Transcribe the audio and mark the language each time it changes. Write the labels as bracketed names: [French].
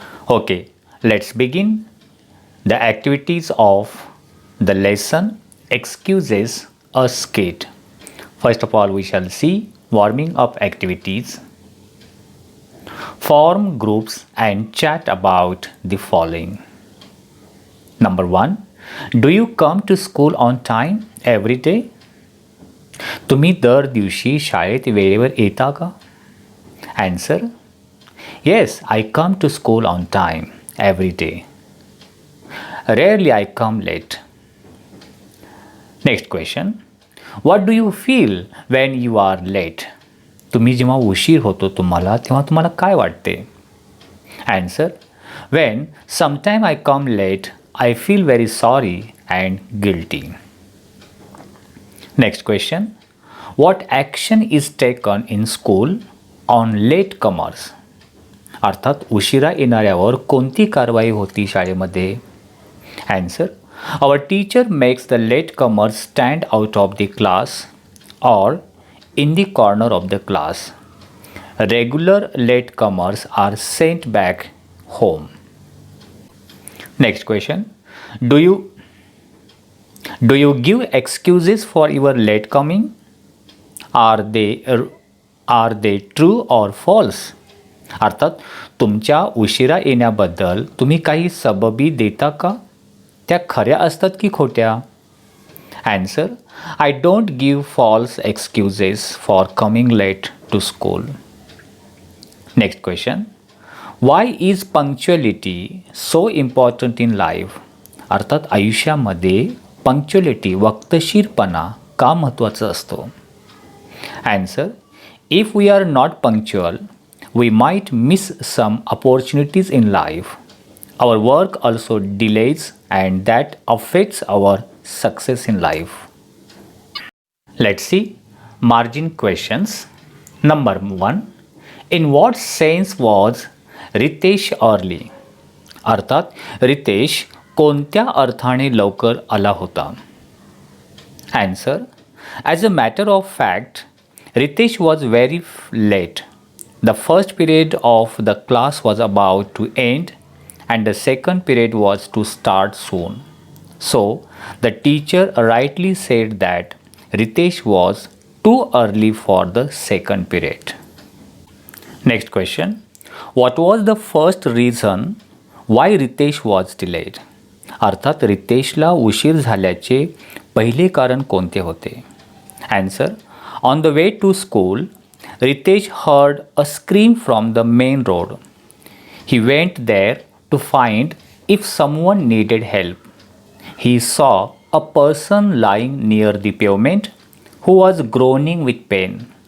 [English] Okay, let's begin the activities of the lesson Excuses a Skit. First of all, we shall see warming up activities. Form groups and chat about the following. Number 1. Do you come to school on time every day? [Marathi] तुम्ही दर दिवशी शाळेत वेळेवर येता का? [English] Answer. Yes, I come to school on time every day. Rarely I come late. Next question. What do you feel when you are late? [Marathi] तुम्ही जेव्हा उशीर होतो तुम्हाला तेव्हा तुम्हाला काय वाटते? [English] Answer. When sometime I come late, I feel very sorry and guilty. Next question. What action is taken in school on late comers? [Marathi] अर्थात उशिरा येणाऱ्यावर कोणती कारवाई होती शाळेमध्ये? [English] Answer. Our teacher makes the latecomers stand out of the class or in the corner of the class. Regular latecomers are sent back home. Next question. Do you give excuses for your late coming? Are they true or false? [Marathi] अर्थात तुमच्या उशिरा येण्याबद्दल तुम्ही काही सबबी देता का? त्या खऱ्या असतात की खोट्या? [English] Answer. I don't give false excuses for coming late to school. Next question. Why is punctuality so important in life? [Marathi] अर्थात आयुष्यामध्ये पंक्च्युअलिटी वक्तशीरपणा का महत्त्वाचा असतो? [English] Answer. If we are not punctual, we might miss some opportunities in life. Our work also delays and that affects our success in life. Let's see margin questions. Number 1. In what sense was Ritesh early? [Marathi] अर्थात रितेश कोणत्या अर्थाने लवकर आला होता? [English] Answer. As a matter of fact, Ritesh was very late. The first period of the class was about to end and the second period was to start soon. So, the teacher rightly said that Ritesh was too early for the second period. Next question. What was the first reason why Ritesh was delayed? [Marathi] अर्थात रितेशला उशीर झाल्याचे पहिले कारण कोणते होते? [English] Answer. On the way to school, Ritesh heard a scream from the main road. He went there to find if someone needed help. He saw a person lying near the pavement who was groaning with pain.